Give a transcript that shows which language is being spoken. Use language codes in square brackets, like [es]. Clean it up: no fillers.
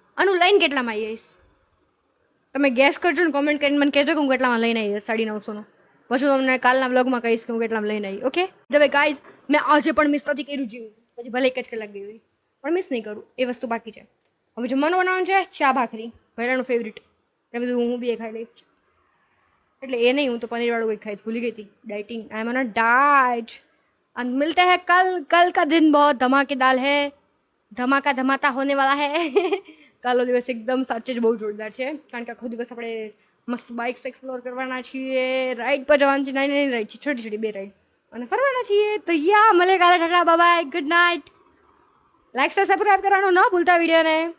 [gu] આનું લઈને કેટલામાં આવી આવીશ તમે ગેસ કરજો ને કોમેન્ટ કરીને મને કહેજો કે હું કેટલામાં લઈને આવી 950 પછી તમને કાલના વ્લોગમાં કહીશ કે હું કેટલામાં લઈને આવી. ઓકે હવે ગાઈઝ મેં આજે પણ મિસ નથી કર્યું જીવ. પછી ભલે 1 જ કલાક ગઈ હોય પણ મિસ નહીં કરું. એ વસ્તુ બાકી છે. હવે જમવાનું બનાવવાનું છે ચા ભાખરી, ભૈરાનું ફેવરિટ. એ બધું હું બી એ ખાઈ લઈશ. એટલે એ નહીં, હું તો પનીર વાળું કંઈક ખાઈશ, ભૂલી ગઈ હતી. [en] Dieting, I am on a diet. and [hi] मिलते हैं कल का दिन बहुत धमाकेदार है, धमाका धमाता होने वाला है. [gu] કાલો દિવસ એકદમ સાચે જ બહુ જોરદાર છે કારણ કે આખો દિવસ આપણે મસ્ત બાઇક્સ એક્સપ્લોર કરવાના છીએ, રાઈડ પર જવાનું છે, નાની રાઈડ છે, છોટી 2 રાઈડ, અને ફરવાના છીએ. તો યા મળે કાલે. Tata bye bye, good night. Like subscribe કરવાનું ન ભૂલતા વિડીયોને.